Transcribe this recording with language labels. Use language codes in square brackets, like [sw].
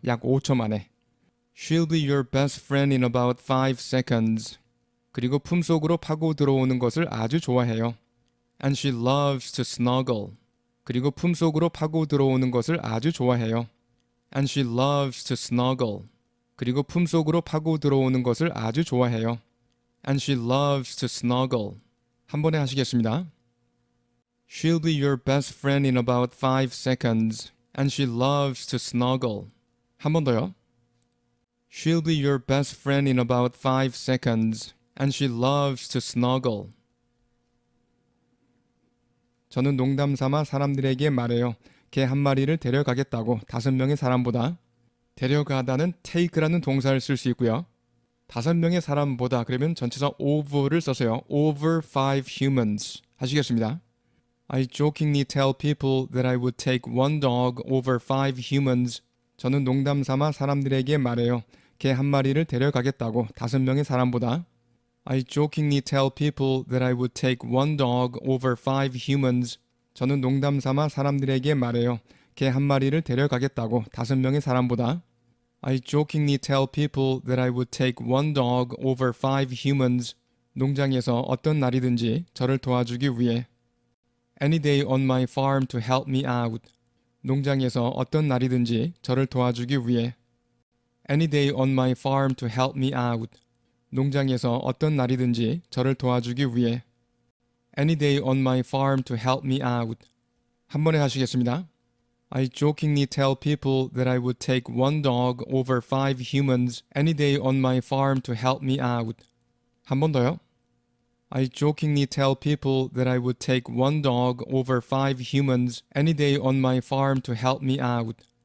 [ko] 약 5초 만에. [en] She'll be your best friend in about 5 seconds. [ko] 그리고 품속으로 파고 들어오는 것을 아주 좋아해요. [en] And she loves to snuggle. [ko] 그리고 품속으로 파고 들어오는 것을 아주 좋아해요. [en] And she loves to snuggle. [ko] 그리고 품속으로 파고 들어오는 것을 아주 좋아해요. [en] And she loves to snuggle. [ko] 한 번에 하시겠습니다. [en] She'll be your best friend in about 5 seconds. And she loves to snuggle. [ko] 한 번 더요. [en] She'll be your best friend in about 5 seconds. And she loves to snuggle. [ko] 저는 농담 삼아 사람들에게 말해요. 개 한 마리를 데려가겠다고 5명의 사람보다. 데려가다는 take라는 동사를 쓸 수 있고요. 5명의 사람보다 그러면 전치사 over를 써서요. [en] over 5 humans [ko] 하시겠습니다. [en] I jokingly tell people that I would take one dog over 5 humans. [ko] 저는 농담 삼아 사람들에게 말해요. 개 한 마리를 데려가겠다고 5명의 사람보다. [en] I jokingly tell people that I would take one dog over 5 humans. [ko] 저는 농담 삼아 사람들에게 말해요. 개 한 마리를 데려가겠다고 5명의 사람보다. [en] I jokingly tell people that I would take one dog over 5 humans. [ko] 농장에서 어떤 날이든지 저를 도와주기 위해. [en] Any day on my farm to help me out. [ko] 농장에서 어떤 날이든지 저를 도와주기 위해. [en] Any day on my farm to help me out. [ko] 농장에서 어떤 날이든지 저를 도와주기 위해. [en] Any day on my farm to help me out. [ko] 한 번에 하시겠습니다. [en] I jokingly tell people that I would take one dog over 5 humans any day on my farm to help me out. [ko] 한 번 더요. [en] I jokingly tell people that I would take one dog over 5 humans any day on my farm to help me out.